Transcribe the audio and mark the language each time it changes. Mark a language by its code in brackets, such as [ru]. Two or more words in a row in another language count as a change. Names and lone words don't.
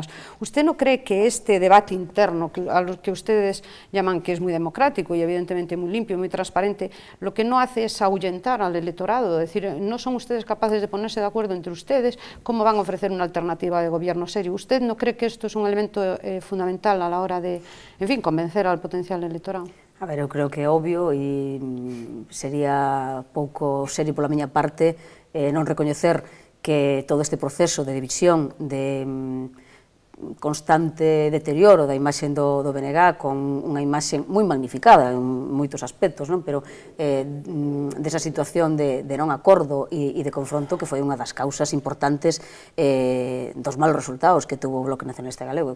[es] ¿Usted no cree que este debate interno, a lo que ustedes llaman que es muy democrático y evidentemente muy limpio, muy transparente, lo que no hace es ahuyentar al electorado? Es decir, no son ustedes capaces de ponerse de acuerdo entre ustedes, ¿cómo van a ofrecer una alternativa de gobierno serio? ¿Usted no cree que esto es un elemento fundamental a la hora de, en fin, convencer al potencial electorado? [gl] A ver, eu creo que é obvio e sería pouco serio pola miña parte non recoñecer que todo este proceso de división, de constante deterioro da imaxe do BNG, con unha imaxe moi magnificada en moitos aspectos, pero desa situación de non acordo e de confronto que foi unha das causas importantes dos malos resultados que tuvo o Bloque Nacionalista Galego.